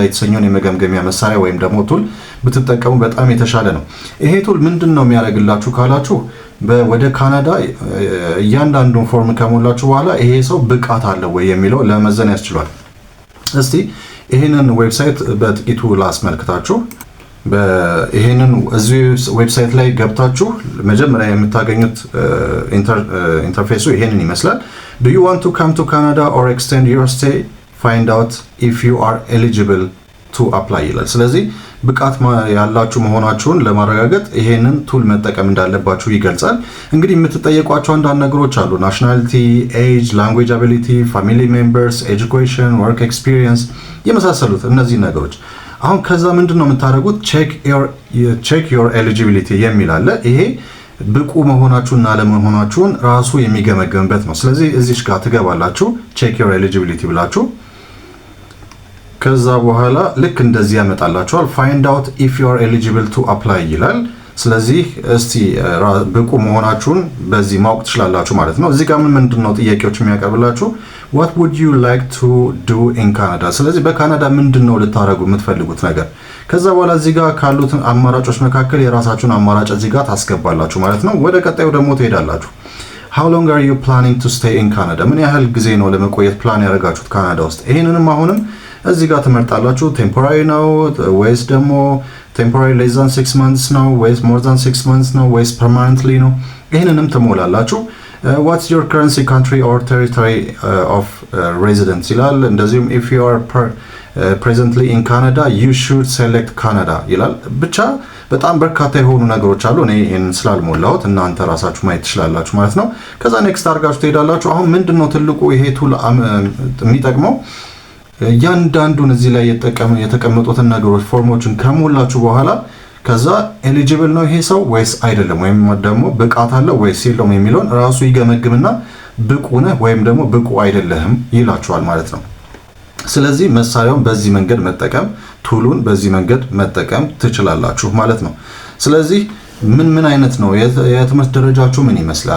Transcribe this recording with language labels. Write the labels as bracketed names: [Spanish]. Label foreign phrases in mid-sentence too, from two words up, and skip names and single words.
[Amharic] የተሰኘውን የመገምገሚያ መሳሪያ ወይም ደግሞ ቱል ብትጠቀሙ በጣም የተሻለ ነው። ይሄ ቱል ምንድን ነው የሚያደርግላችሁ ካላችሁ ወደ ካናዳ እያንዳንዱን ፎርም ከሞላችሁ በኋላ ይሄ ሰው ብቃት አለው ወይ የሚለው ለመዘን ያስችሏል። እስቲ ይሄንን ዌብሳይት በጥቂቱ ላስመልክታችሁ። ይሄንን እዚህ ዌብሳይት ላይ ገብታችሁ መጀመሪያ የምታገኙት ኢንተርፌሱ ይሄንን ይመስላል። [English] Do you want to come to Canada or extend your stay? Find out if you are eligible to apply [Amharic] ይላል። ስለዚህ ብቃት ያላችሁ መሆናችሁን ለማረጋገጥ ይሄንን ቱል መጠቀም እንዳለባችሁ ይገልጻል። እንግዲህ የምትጠየቋቸው አንዳንድ ነገሮች አሉ። [English] nationality, age, language ability, family members, education, work experience [Amharic] የመሳሰሉት እነዚህ ነገሮች። አሁን ከዛ ምንድነው የምታደርጉት? [English] check your eligibility [Amharic] የሚል አለ። ይሄ ብቁ መሆናችሁና አለመሆናችሁን ራሱ የሚገመገምበት ነው። ስለዚህ እዚች ጋር ትገባላችሁ [English] check your eligibility [Amharic] ብላችሁ ከዛ በኋላ ልክ እንደዚህ ያመጣላችኋል። [English] find out if you are eligible to apply [Amharic] ይላል። ስለዚህ እስቲ ብቁ መሆናችሁን በዚህ ማወቅ ትችላላችሁ ማለት ነው። እዚህ ጋር ምንድነው ጥያቄዎች የሚያቀርብላችሁ? [English] what would you like to do in Canada? [Amharic] ስለዚህ በካናዳ ምንድነው ልታረጉ የምትፈልጉት ነገር? ከዛ በኋላ እዚህ ጋር ካሉት አማራጮች መካከል የራሳችሁን አማራጭ እዚህ ጋር ታስገባላችሁ ማለት ነው። ወደ ቀጣዩ ደግሞ ትሄዳላችሁ። [English] how long are you planning to stay in Canada? [Amharic] ምን ያህል ጊዜ ነው ለመቆየት ፕላን ያደረጋችሁት ካናዳ ውስጥ? ይሄንንም አሁንም እዚህ ጋር ትመርጣላችሁ። ቴምፖራሪ ነው ወይስ ደግሞ ቴምፖራሪ [English] less than 6 months [Amharic] ነው ወይስ [English] more than 6 months [Amharic] ነው ወይስ permanently ነው? ይሄንንም ትሞላላችሁ። [English] what's your currency, country or territory of residence [Amharic] ይላል። እንደዚሁም [English] if you are presently in Canada you should select Canada [Amharic] ይላል። ብቻ በጣም በርካታ የሆኑ ነገሮች አሉ። እኔ ይሄን ስላልሞላሁት እናንተ ራሳችሁ ማየት ትችላላችሁ ማለት ነው። ከዛ ኔክስት አድርጋችሁ ትሄዳላችሁ። አሁን ምንድነው ትልቁ ይሄ ቱል የሚጠቅመው እያንዳንዱን እዚህ ላይ የተቀመጡትን ነገሮች ፎርሞችን ከሞላችሁ በኋላ ከዛ ኤሊጂብል ነው ይሄ ሰው ወይስ አይደለም ወይም ደግሞ ብቃት አለው ወይስ የለውም የሚለውን ራሱ ይገመግምና ብቁ ነህ ወይም ደግሞ ብቁ አይደለህም ይላችኋል ማለት ነው። ስለዚህ መሳሪያውን በዚህ መንገድ መጠቀም ቱሉን በዚህ መንገድ መጠቀም ትችላላችሁ ማለት ነው። ስለዚህ ምን አይነት ነው የትምህርት ደረጃችሁ ምን ይመስላል?